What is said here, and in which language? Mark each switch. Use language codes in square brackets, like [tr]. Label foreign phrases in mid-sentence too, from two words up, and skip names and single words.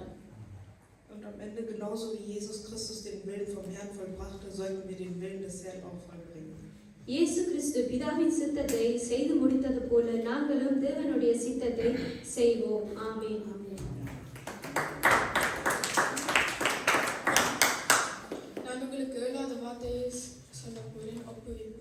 [de] Und am Ende, genauso wie Jesus Christus den Willen vom Herrn vollbrachte, sollten wir den Willen des Herrn auch vollbringen. [ta] இயேசு கிறிஸ்து பிதாவின் சித்தத்தை செய்து முடித்தது போல நாங்களும் தேவனுடைய சித்தத்தை செய்வோம். ஆமென். நான் உங்களுக்கு 7வது வார்த்தையை சொல்ல போகிறேன், ஒப்புவிப்பு.